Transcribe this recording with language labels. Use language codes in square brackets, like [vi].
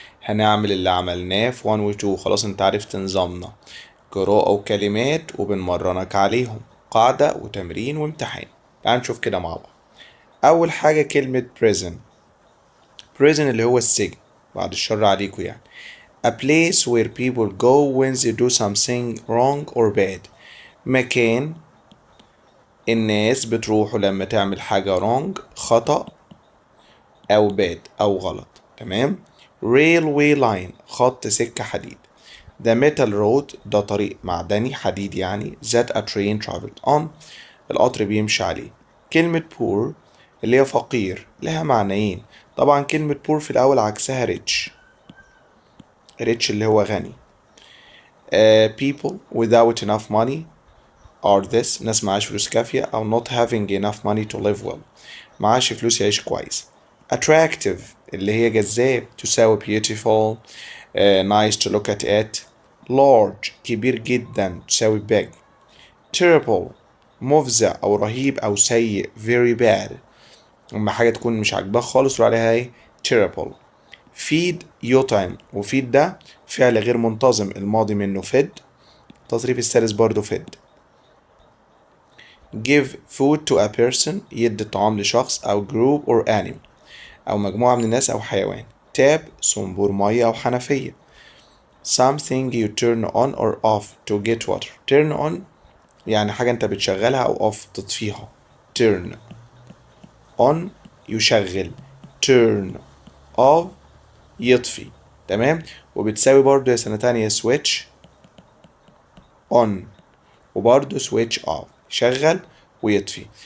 [ar] هنعمل اللي عملناه في 1 و 2. خلاص انت عرفت نظامنا، قراءة وكلمات وبنمرنك عليهم، قاعدة وتمرين وامتحان. تعال نشوف كده مع بعض. أول حاجة كلمة prison. prison اللي هو السجن، بعد الشر عليكم يعني. [en] A place where people go when they do something wrong or bad. [ar] مكان الناس بتروحوا لما تعمل حاجة wrong خطأ أو bad أو غلط. تمام. railway line خط سكة حديد. [en] The metal road [ar] ده طريق معدني حديد يعني [en] that a train traveled on [ar] القطر بيمشي عليه. كلمة poor اللي هي فقير لها معنيين. طبعا كلمة poor في الأول عكسها rich. rich اللي هو غني. [en] People without enough money are this [ar] ناس معاش فلوس كافية أو [en] not having enough money to live well [ar] معاش فلوس يعيش كويس. [en] attractive [ar] اللي هي جذاب تساوي [en] beautiful nice to look at it. [ar] large كبير جدا تساوي big. terrible مفزع أو رهيب أو سيء very bad لما حاجة تكون مش عاجباك خالص تقول عليها ايه terrible. feed يطعم، وفيد ده فعل غير منتظم الماضي منه fed، التصريف الثالث برضه fed. [en] give food to a person [ar] يدي الطعام لشخص أو [en] group or animal [ar] أو مجموعة من الناس أو حيوان. tap صنبور مية أو حنفية. [en] something you turn on or off to get water. [ar] turn on يعني حاجة أنت بتشغلها أو off تطفيها. turn on يشغل، turn off يطفي. تمام. وبتساوي برضو يا سنة تانية switch on وبرضو switch off يشغل ويطفي.